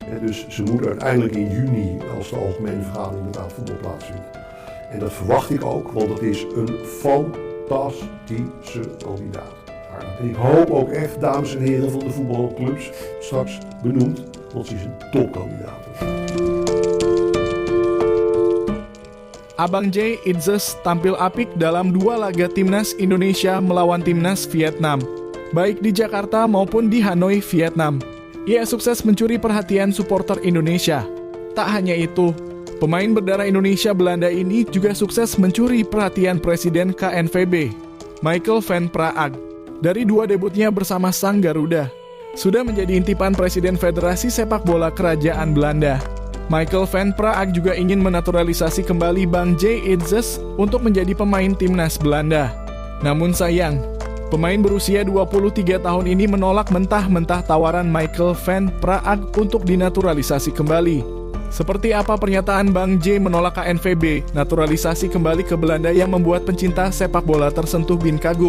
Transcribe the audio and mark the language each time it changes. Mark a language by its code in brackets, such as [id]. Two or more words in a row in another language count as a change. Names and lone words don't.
[nl] Dus ze moeten uiteindelijk in juni, als de algemene vergadering betaald voetbal plaatsvindt. En dat verwacht ik ook, want het is een fantastische kandidaat. En ik hoop ook echt, dames en heren van de voetbalclubs, straks benoemd, want ze is een topkandidaat. [id] Abang J. Idzes tampil apik dalam 2 laga Timnas Indonesia melawan Timnas Vietnam, baik di Jakarta maupun di Hanoi, Vietnam. Ia sukses mencuri perhatian supporter Indonesia. Tak hanya itu, pemain berdarah Indonesia Belanda ini juga sukses mencuri perhatian Presiden KNVB, Michael van Praag, dari 2 debutnya bersama sang Garuda. Sudah menjadi intipan Presiden Federasi Sepak Bola Kerajaan Belanda. Michael van Praag juga ingin menaturalisasi kembali Bang J. Idzes untuk menjadi pemain Timnas Belanda. Namun sayang, pemain berusia 23 tahun ini menolak mentah-mentah tawaran Michael van Praag untuk dinaturalisasi kembali. Seperti apa pernyataan Bang J menolak KNVB naturalisasi kembali ke Belanda yang membuat pencinta sepak bola tersentuh bin kagum?